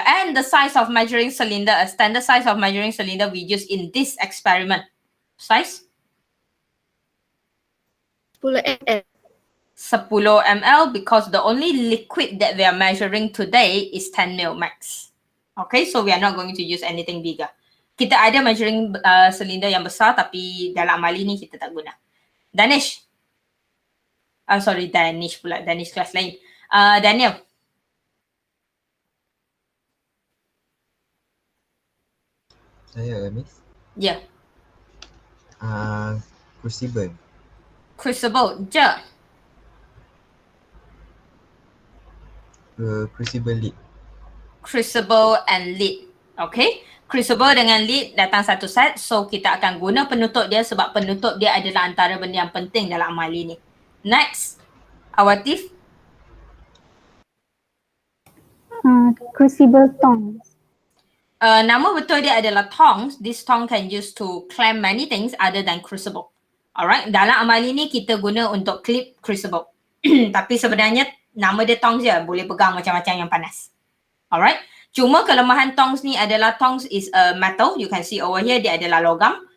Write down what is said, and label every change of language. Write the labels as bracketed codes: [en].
[en] And the size of measuring cylinder, a standard size of measuring cylinder we use in this experiment. Size? 10 ml. 10 ml because the only liquid that we are measuring today is 10 ml max. Okay, so we are not going to use anything bigger. [ms] Kita ada measuring cylinder yang besar tapi dalam amal ini kita tak guna. Danish. Sorry, Danish pula. Danish kelas lain. Daniel. Saya, Miss. Ya. [en] Crucible. Crucible. Je. Crucible lid. Crucible and lid. Okay. [ms] Crucible dengan lid datang satu set. So, kita akan guna penutup dia sebab penutup dia adalah antara benda yang penting dalam amal ini. [en] Next. Awatif. Crucible tongs. [ms] Nama betul dia adalah tongs. [en] This tong can use to clamp many things other than crucible. Alright. [ms] Dalam amal ini kita guna untuk clip crucible. Tapi sebenarnya nama dia tongs je. Boleh pegang macam-macam yang panas. Alright. Cuma kelemahan tongs ni adalah [en] tongs is a metal. You can see over here [ms] dia adalah logam.